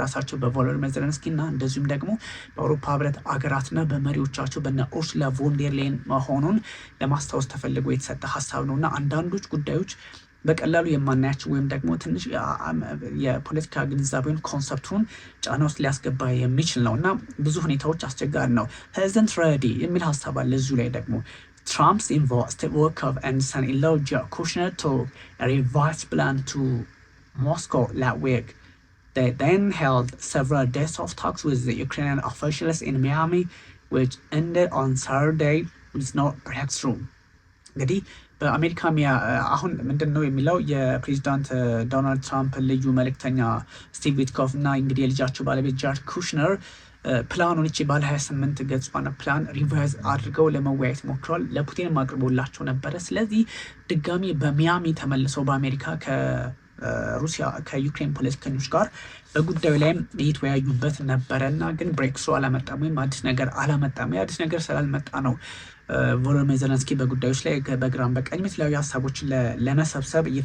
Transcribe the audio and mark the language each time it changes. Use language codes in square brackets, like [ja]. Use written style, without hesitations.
[am] በራሳቸው በቮሎዲሚር ዘለንስኪ እና እንደዚሁም ደግሞ በአውሮፓ ህብረት አገራትና በመሪዎቻቸው በነ ኡርሱላ ቮን ዴር ሌየን መሆኑን ለማስታወስ ተፈልጎ የተሰጠ ሀሳብ ነው እና አንዳንዶች ጉዳዮች በቀላሉ የማናያቸው ወይም ደግሞ ትንሽ የፖለቲካ ግንዛቤውን ኮንሰፕቱን ጫና ውስጥ ሊያስገባ የሚችል ነው እና ብዙ ሁኔታዎች አስቸጋሪ ነው። ፕሬዚደንት ሬዲ የሚል ሀሳብ አለ እዚሁ ላይ ደግሞ [en] Trump's involved work of and son-in-law Jared Kushner to a revised plan to Moscow last week. They then held several days of talks with the Ukrainian officials in Miami, which ended on Saturday with no breakthrough. [am] እንግዲህ በአሜሪካ አሁን ምንድን ነው የሚለው የፕሬዚዳንት ዶናልድ ትራምፕ ልዩ መልእክተኛ ስቲቭ ዊትኮፍ እና እንግዲህ የልጃቸው ባለቤት ጃርድ ኩሽነር ፕላኑን እቺ ባለ 28 ገጽዋን ፕላን ሪቫይዝ አድርገው ለመወያየት ሞክረዋል። ለፑቲንም አቅርቦላቸው ነበረ። ስለዚህ ድጋሚ በሚያሚ ተመልሰው በአሜሪካ ከሩሲያ ከዩክሬን ፖለቲከኞች ጋር በጉዳዩ ላይም እየተወያዩበት ነበረ እና ግን ብሬክስሩ አላመጣም ወይም አዲስ ነገር አላመጣም። የአዲስ ነገር ስላልመጣ ነው ቮሎዲሚር ዘለንስኪ በጉዳዮች ላይ በግራም በቀኝ የተለያዩ ሀሳቦችን ለመሰብሰብ